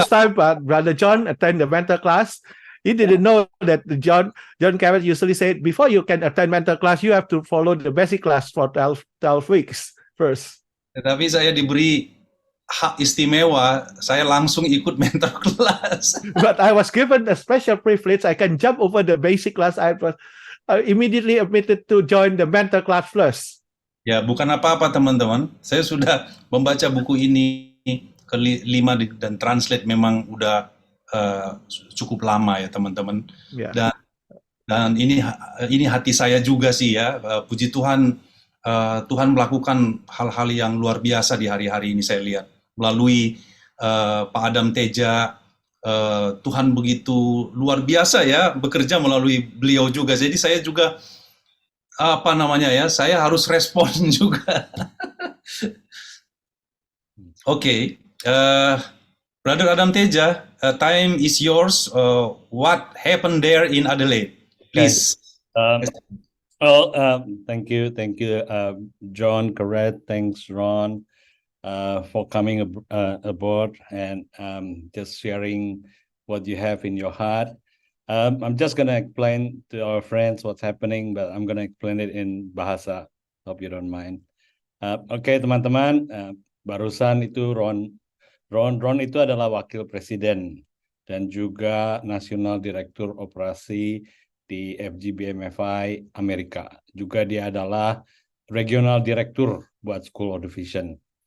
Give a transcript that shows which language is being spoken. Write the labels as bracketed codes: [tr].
[en] first time Brother John attend the mentor class, he didn't know that John Carrot usually said, before you can attend mentor class, you have to follow the basic class for 12 weeks first. [id] Tetapi saya diberi hak istimewa, saya langsung ikut mentor kelas. [en] But I was given a special privilege. I can jump over the basic class. I was immediately admitted to join the mentor class first. [id] Ya, bukan apa-apa teman-teman. Saya sudah membaca buku ini kelima dan translate memang udah cukup lama ya teman-teman. [en] Yeah. [id] Dan ini hati saya juga sih ya. Puji Tuhan, Tuhan melakukan hal-hal yang luar biasa di hari-hari ini saya lihat melalui Pak Adam Teja. Tuhan begitu luar biasa ya bekerja melalui beliau juga. Jadi saya juga apa namanya ya, saya harus respon juga. [en] Oke, Brother Adam Teja, time is yours. What happened there in Adelaide? Please. Thank you, John Carrot. Thanks, Ron, for coming aboard and just sharing what you have in your heart. I'm just gonna explain to our friends what's happening, but I'm gonna explain it in bahasa. Hope you don't mind. [id] Oke, teman-teman, barusan itu Ron itu adalah wakil presiden dan juga nasional direktur operasi di FGBMFI Amerika. Juga dia adalah regional direktur buat School of the Vision.